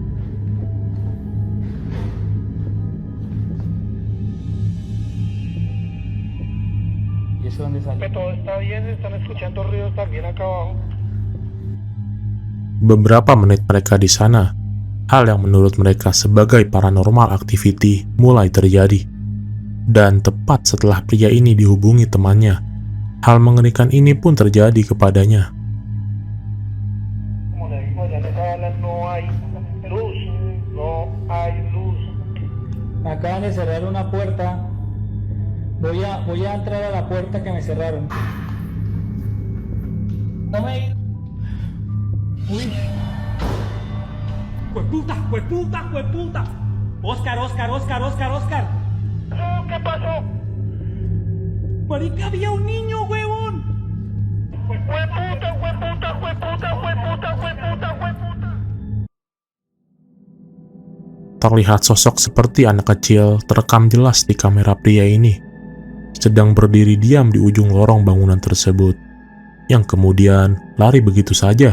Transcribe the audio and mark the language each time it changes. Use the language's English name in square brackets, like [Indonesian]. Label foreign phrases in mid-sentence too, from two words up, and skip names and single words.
[Spanish] ¿Y eso dónde sale? Todo está bien, están escuchando ruidos también acá abajo. [Indonesian] Beberapa menit mereka di sana, hal yang menurut mereka sebagai [English] paranormal activity [Indonesian] mulai terjadi. Dan tepat setelah pria ini dihubungi temannya, hal mengerikan ini pun terjadi kepadanya. [Spanish] Como le digo, allá en esa bala no hay luz, no hay luz. Acaban de cerrar una puerta. Voy a entrar a la puerta que me cerraron. No me... Uy. ¡Jueputa! Oscar. ¿Qué pasó? Marica, había un niño, huevón. ¡Jueputa! [Indonesian] Terlihat sosok seperti anak kecil terekam jelas di kamera pria ini, sedang berdiri diam di ujung lorong bangunan tersebut, yang kemudian lari begitu saja.